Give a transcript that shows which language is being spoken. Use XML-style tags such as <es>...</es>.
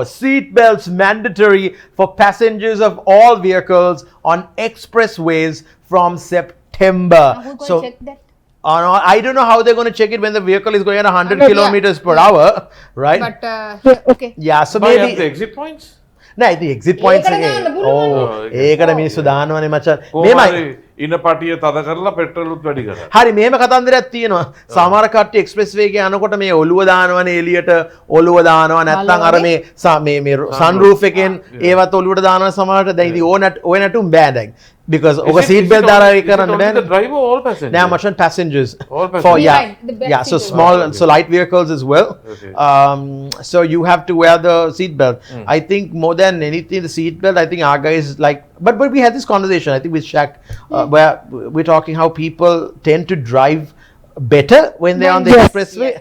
<en>Seat belts mandatory for passengers of all vehicles on expressways from September. Who's going to check that? I don't know how they're going to check it when the vehicle is going at 100 kilometers per hour, right? But, okay. Yeah, so But maybe the exit points?</en> <si>නෑ ඉතින් exit points ඒකට දාන්න පුළුවන්. ඒකට මිනිස්සු දානවනේ මචං. කොහොමද ඉන පටිය තද කරලා පෙට්‍රෝලුත් වැඩි කරා. හරි මෙහෙම කතන්දරයක් තියෙනවා. සමහර කට්ටිය එක්ස්ප්‍රෙස් වේ එකේ යනකොට මේ ඔළුව දානවනේ එළියට ඔළුව දානවා නැත්නම් අර මේ සන් රූෆ් එකෙන් ඒවත් ඔළුවට දානවා සමහරට. දැන් ඉතින් ඕන නැටුම් බෑ දැන්.</si> <en>Because over</en> <si>seat belt දාලා ඒ කරන්න බෑ.</si> <en>The driver or all passengers? Now much on passengers. All passengers. For Behind, so small, so light vehicles as well. Okay. So you have to wear the seat belt. I think more than anything, the seat belt. I think our guys like. But we had this conversation. I think with Shaq, where we're talking how people tend to drive better when they're on the expressway.</en>